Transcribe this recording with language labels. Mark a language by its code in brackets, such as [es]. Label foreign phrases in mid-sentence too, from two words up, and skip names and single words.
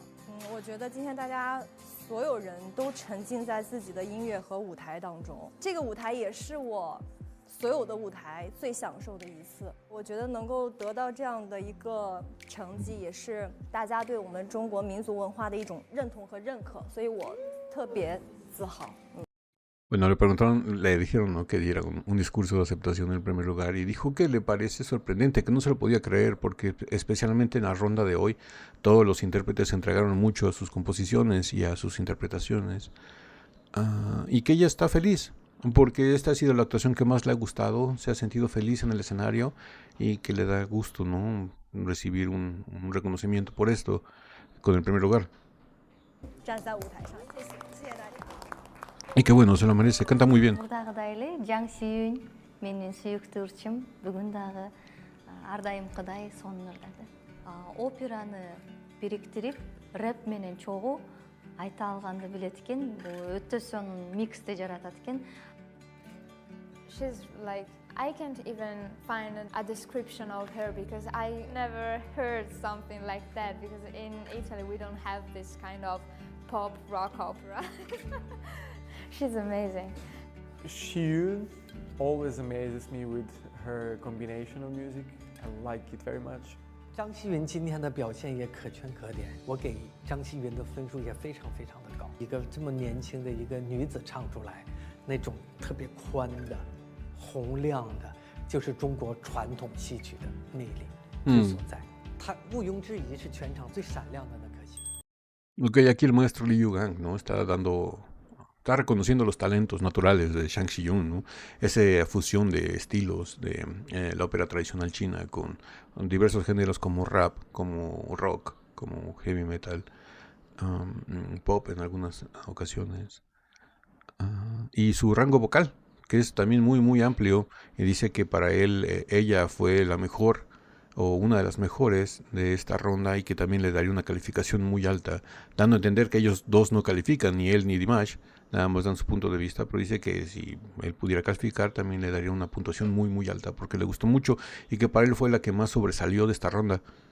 [zh] 我觉得今天大家所有人都沉浸在自己的音乐和舞台当中。这个舞台也是我所有的舞台最享受的一次。我觉得能够得到这样的一个成绩，也是大家对我们中国民族文化的一种认同和认可，所以我特别自豪。 [es] Bueno, le preguntaron, le dijeron, ¿no?, que diera un discurso de aceptación en primer lugar y dijo que le parece sorprendente, que no se lo podía creer porque especialmente en la ronda de hoy todos los intérpretes entregaron mucho a sus composiciones y a sus interpretaciones y que ella está feliz porque esta ha sido la actuación que más le ha gustado, se ha sentido feliz en el escenario y que le da gusto, ¿no?, recibir un reconocimiento por esto con el primer lugar. Y que bueno, se lo merece, canta muy bien. [ky] Мурдагыдай Жаң Сүйүн менин сүйүктүү ырчым бүгүн дагы ар дайымкыдай сонун ырдады. Операны бириктирип, рэп менен чогуу айта алганды билет экен. Бул өтө сонун миксти жаратат экен. [en] She's like, I can't even find a description of her because I never heard something like that because in Italy we don't have this kind of pop rock opera. She's amazing. Xiu always amazes me with her combination of music. I like it very much. [zh] 张希云今天的表现也可圈可点，我给张希云的分数也非常非常的高。一个这么年轻的一个女子唱出来，那种特别宽的、洪亮的，就是中国传统戏曲的魅力之所在。她毋庸置疑是全场最闪亮的那颗星。 [es] Ok, aquí el maestro Liu Gang, ¿no?, está reconociendo los talentos naturales de Shang Xiyun, ¿no?, esa fusión de estilos de la ópera tradicional china con diversos géneros como rap, como rock, como heavy metal, pop en algunas ocasiones, y su rango vocal, que es también muy muy amplio, y dice que para él ella fue la mejor o una de las mejores de esta ronda y que también le daría una calificación muy alta, dando a entender que ellos dos no califican, ni él ni Dimash, nada más dan su punto de vista, pero dice que si él pudiera calificar también le daría una puntuación muy muy alta porque le gustó mucho y que para él fue la que más sobresalió de esta ronda.